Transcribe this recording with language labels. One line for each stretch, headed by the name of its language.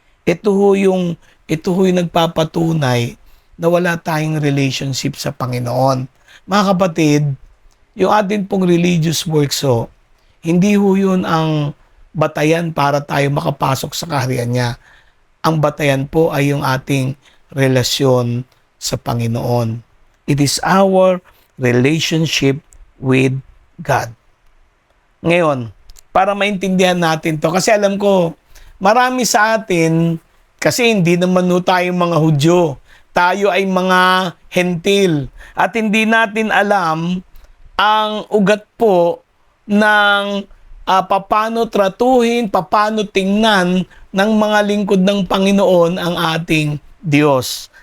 Filipino: Ito ho yung nagpapatunay na wala tayong relationship sa Panginoon. Mga kapatid, yung atin pong religious works hindi ho yun ang batayan para tayo makapasok sa kaharian niya. Ang batayan po ay yung ating relasyon sa Panginoon.
English: It is our relationship with God.
Filipino: Ngayon, para maintindihan natin to, kasi alam ko, marami sa atin, kasi hindi naman tayo mga Hudyo. Tayo ay mga hentil. At hindi natin alam ang ugat po ng paano tratuhin, paano tingnan ng mga lingkod ng Panginoon ang ating Diyos.